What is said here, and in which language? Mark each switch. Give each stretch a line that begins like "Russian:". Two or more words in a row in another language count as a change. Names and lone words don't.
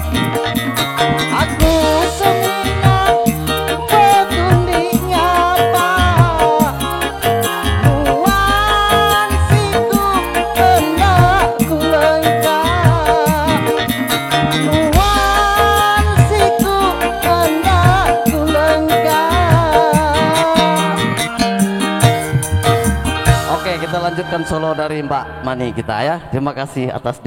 Iban: Aku seminat betundik nyapa, nuan siku hendak kulenggah. Nuan siku hendak kulenggah.
Indonesian: Oke, kita lanjutkan solo dari Mbak Mani kita ya. Terima kasih atas